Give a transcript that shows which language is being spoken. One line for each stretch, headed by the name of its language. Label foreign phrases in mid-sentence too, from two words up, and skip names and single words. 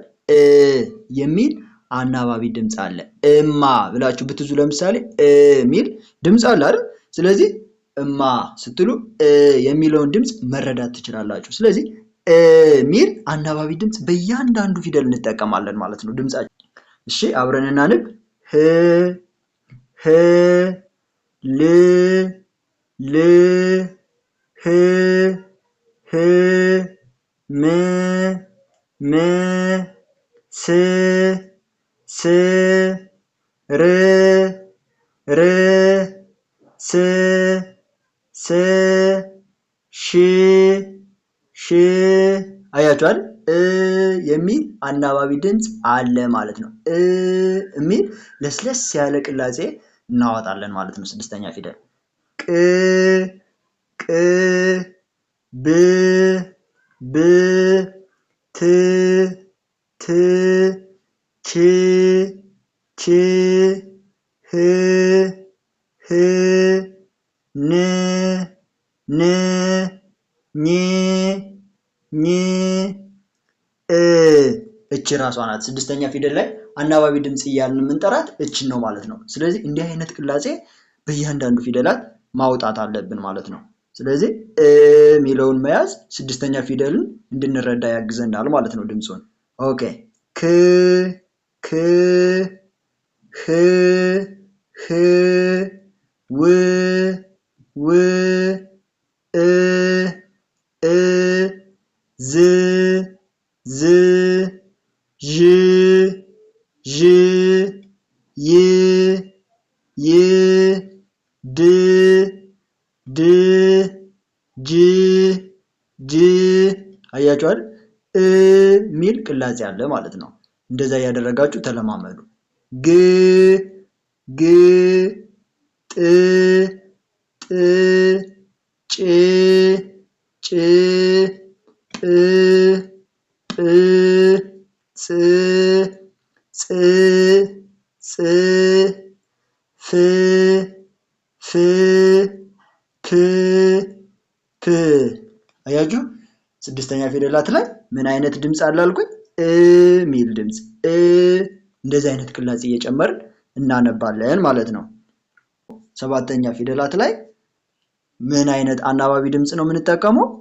Amharic: የሚል አናባቢ ድምፅ አለ። እማ ብላችሁ ብትዙ ለምሳሌ ሚል ድምፅ አለ አይደል? ስለዚህ እማ ስትሉ የሚለውን ድምፅ መረዳት ትችላላችሁ። ስለዚህ ሚል አናባቢ ድምፅ በእያንዳንዱ ፊደል እንጠቀማለን ማለት ነው ድምጻችን። እሺ አብረን እናንብ። ህ ህ ል ል ህ ህ ም ም ስ ስ ር ር ስ ስ ሽ ሽ አያችሁ አይደል? የሚል አናባቢ ድምፅ አለ ማለት ነው። የሚል ለስለስ ያለ ቅላጼ እናወጣለን ማለት ነው። ስድስተኛ ፊደል ቅ ቅ ብ ብ ት ት ች ች ህ ህ ን ን ኝ ኝ እች ራሷ ናት። ስድስተኛ ፊደል ላይ አናባቢ ድምፅ እያልን የምንጠራት እችን ነው ማለት ነው። ስለዚህ እንዲህ አይነት ቅላጼ በእያንዳንዱ ፊደላት ማውጣት አለብን ማለት ነው። ስለዚህ የሚለውን መያዝ ስድስተኛ ፊደልን እንድንረዳ ያግዘናል ማለት ነው ድምፁን። ኦኬ ክ ክ ህ ህ ው ው እ እ ዝ ዝ ዥ ዥ ይ ይ ድ ድ ጅ ጅ አያችሁ አይደል? ሚል ቅላጼ አለ ማለት ነው። እንደዛ ያደረጋችሁ ተለማመዱ። ግ ግ ጥ ጥ ጭ ጭ ጵ ጵ ጽ ጽ ጽ ፍ ፍ ፕ ፕ አያችሁ ስድስተኛ ፊደላት ላይ ምን አይነት ድምፅ አለ አልኩኝ? ሚል ድምፅ። እንደዚህ አይነት ቅላጼ እየጨመርን እናነባለን ማለት ነው። ሰባተኛ ፊደላት ላይ ምን አይነት አናባቢ ድምፅ ነው የምንጠቀመው?